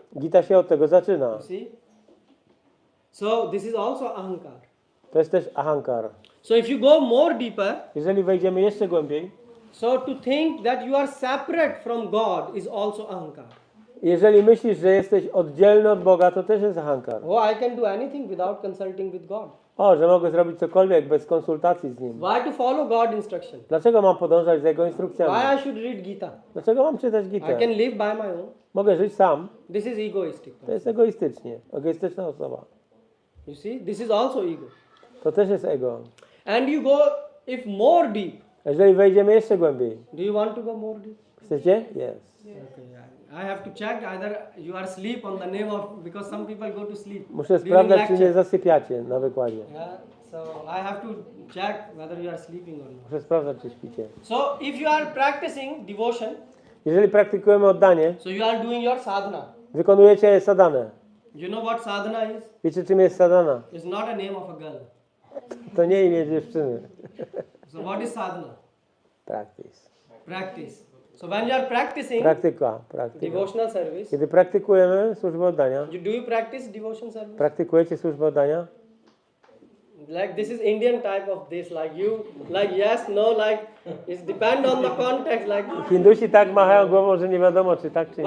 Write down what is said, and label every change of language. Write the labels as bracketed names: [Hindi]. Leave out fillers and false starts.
[Polish] Gita się od tego zaczyna. [English] You see? So this is also ahankar. [Polish] To jest też ahankara. [English] So if you go more deeper, [Polish] Jeżeli wejdziemy jeszcze głębiej, [English] so to think that you are separate from God is also ahankar. [Polish] jeżeli myślisz, że jesteś oddzielny od Boga, to też jest ahankara. [English] Oh, I can do anything without consulting with God. [Polish] O, że mogę zrobić cokolwiek bez konsultacji z Nim. [English] Why to follow God instruction? [Polish] Dlaczego mam podążać za Jego instrukcjami? [English] Why I should read Gita? [Polish] Dlaczego mam czytać [English] I [Polish] Gitę? [English] can live by my own. [Polish] Mogę żyć sam. [English] This is egoistic. [Polish] To jest egoistyczna osoba. [English] You see, this is also ego. [Polish] To też jest ego. [English] And you go, if more deep. [Polish] Jeżeli wejdziemy jeszcze głębiej. [English] Do you want to go more deep? [Polish] Chcecie? [English] Yes. Okay, I have to check either you are asleep on the name of, because some people go to sleep. [Polish] Muszę [English] during [Polish] sprawdzać, czy [English] lecture. [Polish] nie zasypiacie na wykładzie. [English] Yeah, so I have to check whether you are sleeping or not. [Polish] Muszę sprawdzać, czy śpicie. [English] So if you are practicing devotion, [Polish] Jeżeli praktykujemy oddanie, [English] so you are doing your sadhana. [Polish] wykonujecie sadanę. [English] You know what sadhana is? [Polish] Wiecie, czym jest sadana? [English] It's not a name of a girl. [Polish] To nie imię dziewczyny. [English] So what is sadhana? Practice. Practice. So when you are practicing [Polish] Praktyka. [English] devotional service, [Polish] Kiedy praktykujemy służbę oddania, [English] do you practice devotion service? [Polish] praktykujecie służbę oddania? [English] Like this is Indian type of this, like you, like yes, no, like it's depend on the context. Like [Polish] Hindusi tak machają głową, że nie wiadomo, czy tak, czy nie.